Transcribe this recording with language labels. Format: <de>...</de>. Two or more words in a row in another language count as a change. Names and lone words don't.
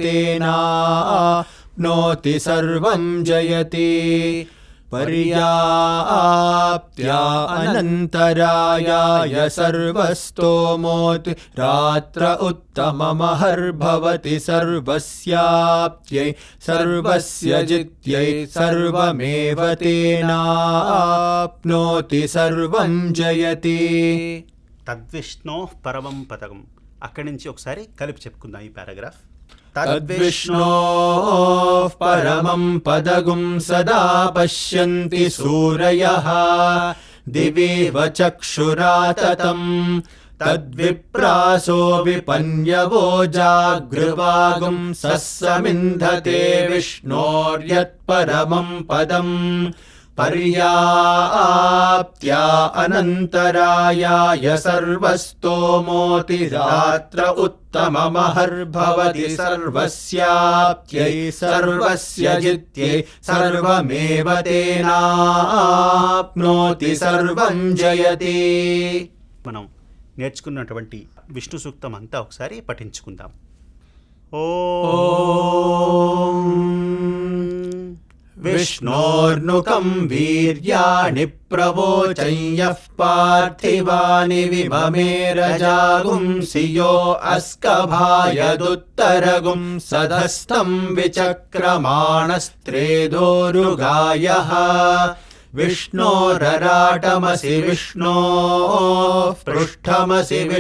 <sa>तेनाप्नोति सर्वं जयति पर्याप्त्या अनन्तरायाय सर्वस्तोमोति रात्र उत्तममहर्भवति सर्वस्याप्त्यै सर्वस्य जित्यै सर्वमेव तेनाप्नोति सर्वं जयति తద్విష్ణోః పరమం పదం.</sa> <te>అక్కడి నుంచి ఒకసారి కలిపి చెప్పుకుందాం ఈ పారాగ్రాఫ్.</te> <sa>तद्विष्णोः परमं पदगुं सदा पश्यन्ति सूरयः दिवीव चक्षुराततम् तद्विप्रासो विपन्यवो जागृवागुं सस्समिन्धते विष्णोर्यत्परमं पदम् पर्याप्त्या अनन्तरायाय सर्वस्तोमोति रात्र उत्तममहर्भवति सर्वस्याप्त्यै सर्वस्य जित्यै सर्वमेव तेनाप्नोति सर्वं जयति.</sa> <te>మనం నేర్చుకున్నటువంటి విష్ణు సూక్తం అంతా ఒకసారి పఠించుకుందాం.</te> <sa>ఓం विष्णोर्नुकं वीर्याणि प्रवोचं यः पार्थिवानि विममेरजागुंसि यो अस्कभायदुत्तरगुं सधस्तं विचक्रमाणस्त्रेदोरुगायः विष्णोरराटमसि विष्णोः पृष्ठमसि</sa>